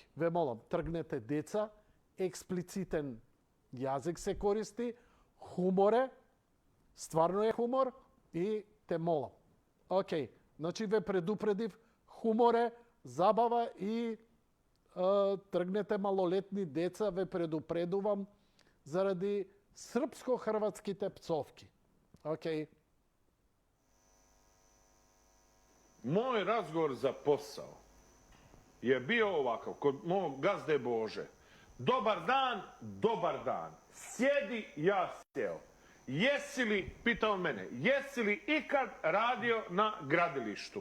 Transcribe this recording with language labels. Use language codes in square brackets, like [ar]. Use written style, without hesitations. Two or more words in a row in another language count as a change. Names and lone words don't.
[mk] Ве молам, тргнете деца, експлицитен јазик се користи, хумор е, стварно е хумор и те молам. Океј, значи ве предупредив, хумор е, забава и тргнете малолетни деца, ве предупредувам заради српско-хрватските пцовки. Океј. [hr] Moj razgovor za posao je bio ovakav, kod mog gazde Bože. Dobar dan, sjedi, ja sjeo. Jesi li, pitao on mene, jesi li ikad radio na gradilištu?